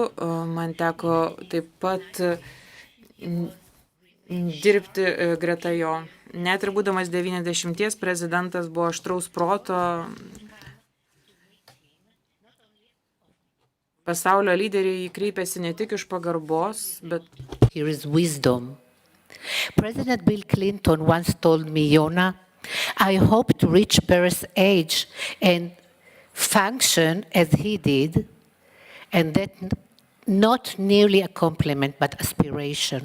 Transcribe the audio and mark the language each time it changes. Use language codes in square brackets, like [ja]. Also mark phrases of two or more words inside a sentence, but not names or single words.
[lt] Man teko taip pat dirbti greta jo. Net ir būdamas 90, prezidentas buvo aštraus proto. Pasaulio lyderiai kreipėsi ne tik iš pagarbos, bet... [en] Here is wisdom. President Bill Clinton once told me, Jona, I hope to reach Paris age and function as he did, and that not merely a compliment, but aspiration.